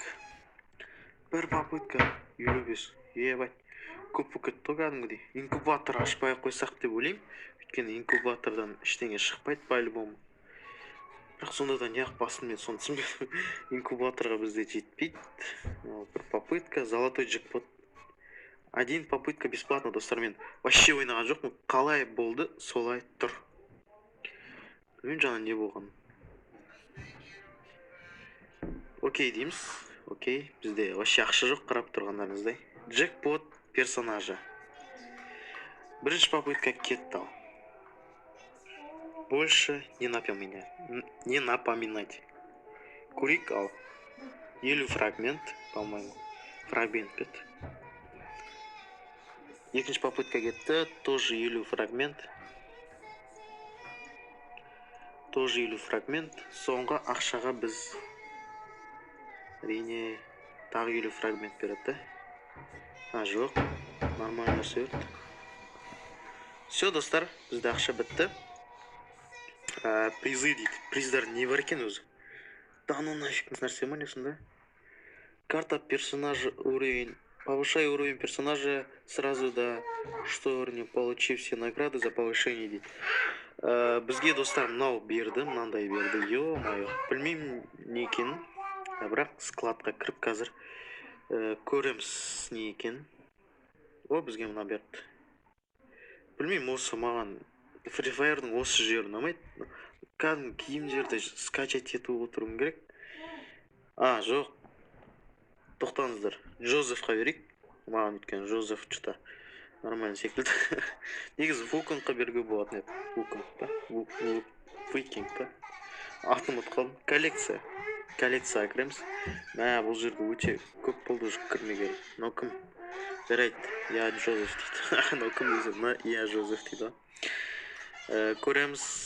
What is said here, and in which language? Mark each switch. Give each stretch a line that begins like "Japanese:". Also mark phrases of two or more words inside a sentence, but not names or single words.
Kazakh: Бір попытка 55. Ебать, көп болып кетті кәдімгідей. Инкубатор ашпай қойсақ деп ойлаймын. Өйткені инкубатордан ештеңе шықпайды по-любому. Бірақ сонда да неғып басын мен соны түсінбедім. Инкубаторға бізде жетпейді.
Russian: Бір попытка, золотой джекпот. Один попытка бесплатно,
Kazakh: достар. Мен вообще ойнаған жоқпын. Қалай болды, солай тұр. Мен жаңа не болған. Окей дейміз. Окей, бізде вообще ақша жоқ, қарап тұрғандарыңыздай.
Russian: Джекпот персонажа.
Kazakh: Бірінші попытка кетті ал.
Russian: Больше не напоминать.
Kazakh: Курик ал. 50 фрагмент, по-моему. Фрагмент кетті. Екінші попытка кетті, тоже 50 фрагмент.
Russian: Тоже 50 фрагмент.
Kazakh: Соңғы ақшаға біз әрине тағы 50 фрагмент береді. Жоқ, нормально нәрсе өрт. Все, достар, бізде ақша бітті. Призы дейді. Приздар не бар екен өзі?
Russian: Да ну нафиг
Kazakh: нәрсе ма не сонда?
Russian: Карта персонажа уровень. Повышай уровень персонажа сразу до 100 уровня, получи все награды за повышение дейді.
Kazakh: Бізге достар мынау берді, мынандай берді. Ё-моё, білмеймін не екенін. Бірақ складқа кіріп қазір көреміз не екен. Бізге мына берді. Білмеймін, осы маған Free Fire'дың осы жері ұнамайды. Кәдімгі киімдерді скачать етіп отыруым керек. Жоқ. Тоқтаңыздар. Джозефқа берейік. Маған өткен Джозеф что-то нормально секілді. Негізі Вулканға беруге болатын еді. Вулканг па? Викинг па? Атын ұмытып қалдым. Коллекцияға кіреміз. Бұл жерде өте көп болды уже кірмеген. Мынау кім? Жарайды. Я Джозеф дейді. Мынау кім десе? Я Джозеф дейді. Көреміз.